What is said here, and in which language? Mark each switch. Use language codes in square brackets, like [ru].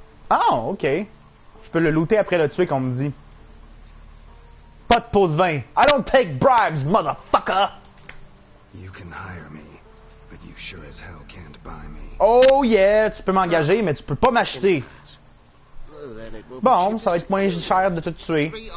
[fr] Ah, ok. Je peux le looter après le tuer, qu'on me dit. Pas de pot de vin. [en] I don't take bribes, motherfucker! You can hire me, but you sure as hell can't buy me. [fr] Oh yeah, tu peux m'engager, mais tu peux pas m'acheter. Bon, ça va être moins cher de te tuer.